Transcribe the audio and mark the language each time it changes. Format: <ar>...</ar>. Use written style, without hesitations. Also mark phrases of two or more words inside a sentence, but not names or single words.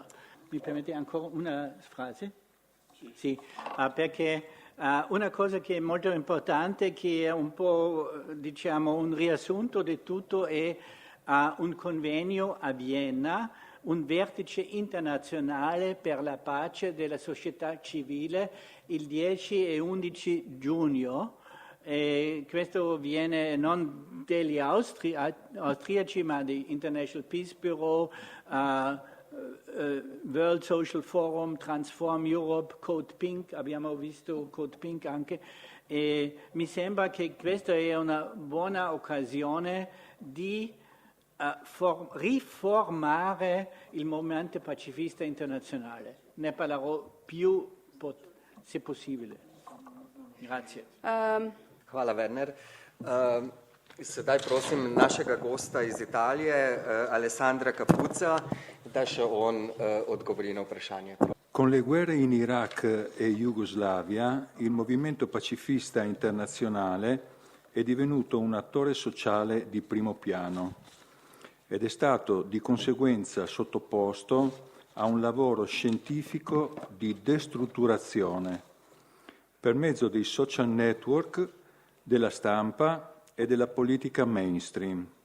<it>Mi permette ancora una frase? Sì, perché una cosa che è molto importante, che è un po' diciamo un riassunto di tutto, è un convegno a Vienna, un vertice internazionale per la pace della società civile il 10 e 11 giugno. E questo viene non degli austriaci ma di International Peace Bureau, World Social Forum, Transform Europe, Code Pink, abbiamo visto Code Pink anche, e mi sembra che questa è una buona occasione di riformare il movimento pacifista internazionale. Ne parlerò più se possibile. Grazie.</it> <sl>Hvala, Werner. Sedaj prosim našega gosta iz Italije, Alessandra Capuzza, da še on odgovori na vprašanje.</sl> <it>Con le guerre in Iraq e Jugoslavia, il movimento pacifista internazionale è divenuto un attore sociale di primo piano ed è stato di conseguenza sottoposto a un lavoro scientifico di destrutturazione per mezzo dei social network, della stampa e della politica mainstream.</it>